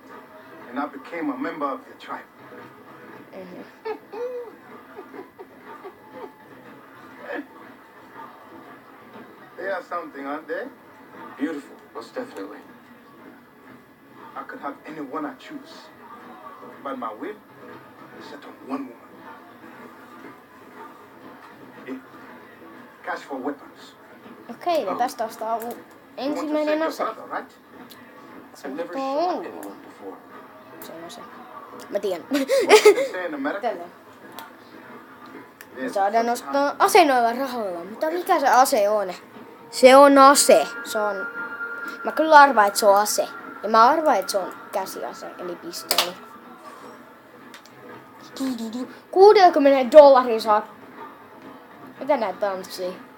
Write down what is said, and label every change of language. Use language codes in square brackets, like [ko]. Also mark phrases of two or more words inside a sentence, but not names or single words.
[en] And I became a member of their tribe. They are something, aren't they? Beautiful, most definitely. I could have anyone I choose. But my will is set on one woman. Here, cash for weapons. [fi] Okei, ja tästä ostaa [en] You want to [fi] ensimmäinen [en] save [fi] ase. [en] your brother, right? I've never [fi] Tuo on [en] shot [fi] hullu. [en] anyone before. [fi] Se on ase. Mä tiedän. [en] What do they say in America? [fi] Tälleen. [en] There's [fi] Saadaan [en] such [fi] ostaa ase noilla rahoilla. Mutta mikä se ase on? Se on ase. Se on... Mä kyllä arvaan, että se on ase. Ja mä arvaan, että se on käsiase, eli pistooli. 60 $ saa... Mitä nää tanssii?